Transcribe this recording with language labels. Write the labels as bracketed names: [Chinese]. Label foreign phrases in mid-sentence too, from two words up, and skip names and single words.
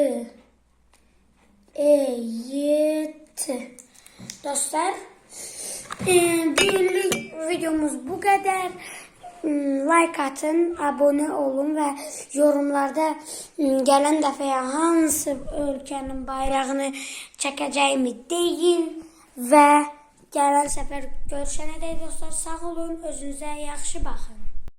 [Turkish] Dostlar, Bugünlük videomuz bu kadar. Like atın, abone olun ve yorumlarda gelen [Azerbaijani] dəfəyə hansı ölkənin bayrağını çəkəcəyimi deyin və gələn səfər görüşənədək dostlar, sağ olun, özünüzə yaxşı baxın.